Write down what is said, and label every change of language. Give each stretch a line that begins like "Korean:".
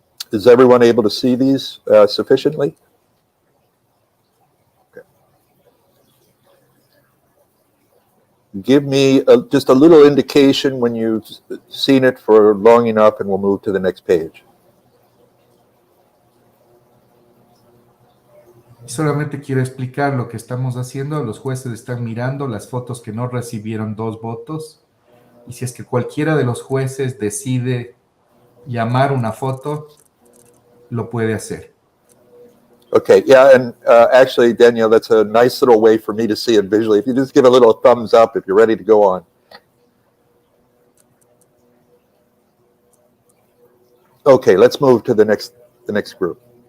English: Is everyone able to see these sufficiently? Okay. Give me just a little indication when you've seen it for long enough, and we'll move to the next page.
Spanish: Solamente quiero explicar lo que estamos haciendo. Los jueces están mirando las fotos que no recibieron 2 votos. Y si es que cualquiera de los jueces decide llamar una foto, lo puede hacer.
English: Okay, yeah, and actually, Danielle, that's a nice little way for me to see it visually. If you just give a little thumbs up if you're ready to go on. Okay, let's move to the next group.